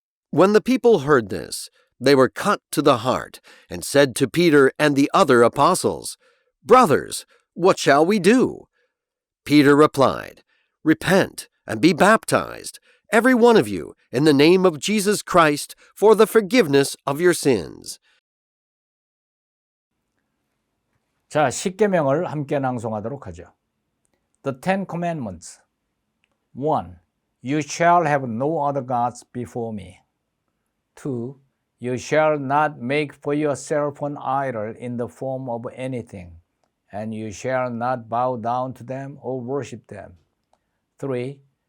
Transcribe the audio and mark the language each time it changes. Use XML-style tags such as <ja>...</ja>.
<en>When the people heard this, they were cut to the heart, and said to Peter and the other apostles, Brothers, what shall we do? Peter replied, Repent and be baptized, every one of you, in the name of Jesus Christ, for the forgiveness of your sins.</en> <ko>자, 십계명을 함께 낭송하도록 하죠.</ko> <en>The Ten Commandments. 1. You shall have no other gods before me. 2. You shall not make for yourself an idol in the form of anything, and you shall not bow down to them or worship them. 3.</en>